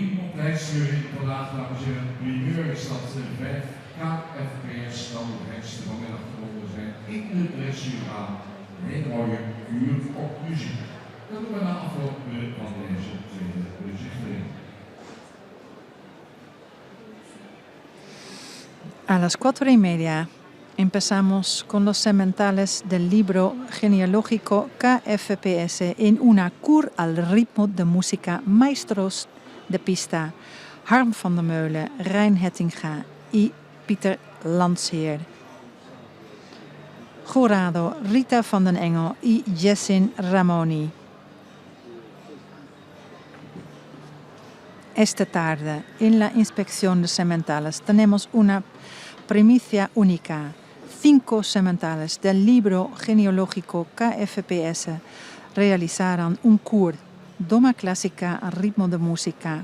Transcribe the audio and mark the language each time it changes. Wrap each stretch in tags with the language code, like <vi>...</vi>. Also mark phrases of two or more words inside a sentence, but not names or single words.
<nl>tijdsturing vandaag, dames en heren. Primeur is dat 5 KFPS standaardrechten vanmiddag gebonden zijn in de dressuurbaan. Een hele mooie uur op muziek. Dat doen we na afloop van deze tweede bezichtiging.</nl> <es>A las 4:30 empezamos con los sementales del libro genealógico KFPS en una cur al ritmo de música maestros de pista Harm van der Meulen, Rein Hettinga y Pieter Landsheer. Jurado Rita van den Engel y Jessin Ramoni. Esta tarde, en la inspección de sementales, tenemos una primicia única. 5 sementales del libro genealógico KFPS realizaron un cur Doma clásica al ritmo de música.</es>